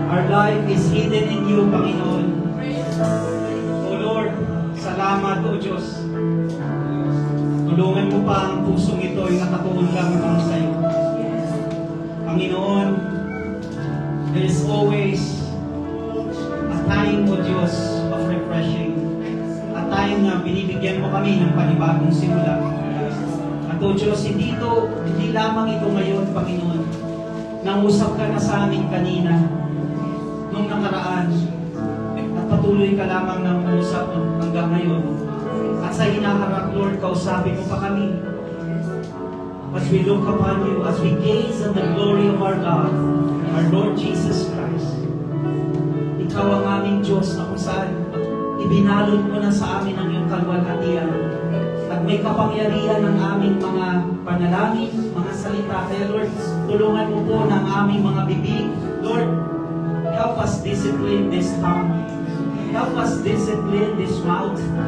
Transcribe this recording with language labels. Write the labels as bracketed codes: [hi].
[en] life is hidden in you, Panginoon. [tl] O Lord, salamat, O Diyos. Tulungan mo pa ang pusong ito ay nakatuon lamang sa iyo. [en] Panginoon, there is always a time, O Diyos, of refreshing. [tl] A time na binibigyan mo kami ng panibagong simula. At O Diyos, hindi lamang ito ngayon, Panginoon. Nangusap ka na sa amin kanina, nung nakaraan, at patuloy ka lamang ng usap hanggang ngayon. At sa hinaharap, Lord, kausapin mo pa kami. [en] As we look upon you, as we gaze on the glory of our God, our Lord Jesus Christ, [tl] Ikaw ang aming Diyos na kung saan ibinalot mo na sa amin ang iyong kalwalhatian. At may kapangyarihan ng aming mga panalangin, mga salita. Kaya Lord, tulungan mo po ng aming mga bibig. [en] Lord, help us discipline this tongue. Help us discipline this mouth.